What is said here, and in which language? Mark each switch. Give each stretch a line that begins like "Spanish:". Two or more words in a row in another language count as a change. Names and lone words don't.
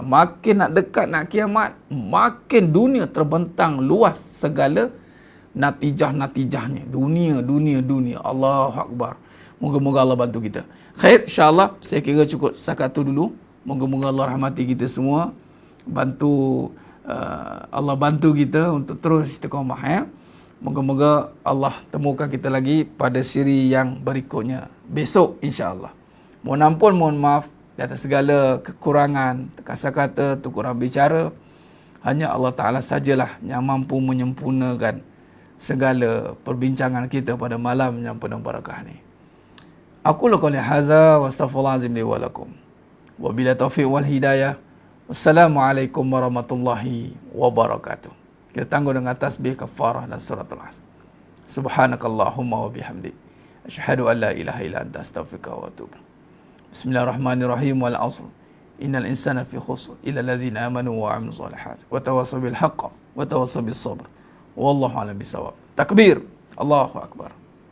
Malay: Makin nak dekat nak kiamat, makin dunia terbentang luas segala natijah-natijahnya.
Arabic: Dunia. الله أكبر.
Malay: Moga-moga Allah bantu kita. Khair, insya-Allah saya kira cukup setakat tu dulu. Moga-moga Allah rahmati kita semua. Allah bantu kita untuk terus istiqamah. Moga-moga Allah temukan kita lagi pada siri yang berikutnya besok insya-Allah. Mohon ampun, mohon maaf di atas segala kekurangan, kasar kata, kurang bicara. Hanya Allah Ta'ala sajalah yang mampu menyempurnakan segala perbincangan kita pada malam yang penuh barakah ni.
Arabic: أقول قولي هذا وأستغفر الله العظيم لي ولكم. وبالله التوفيق والهداية. والسلام عليكم ورحمة الله وبركاته.
Malay: Kita tangguh dengan tasbih kafarah dan suratul Asr.
Arabic: سبحانك اللهم وبحمدك، أشهد أن لا إله إلا أنت أستغفرك وأتوب. بسم الله الرحمن الرحيم. والعصر. إن الإنسان لفي خسر إلا الذين آمنوا وعملوا الصالحات وتواصوا بالحق وتواصوا بالصبر. والله أعلم بالصواب. تكبير. الله أكبر.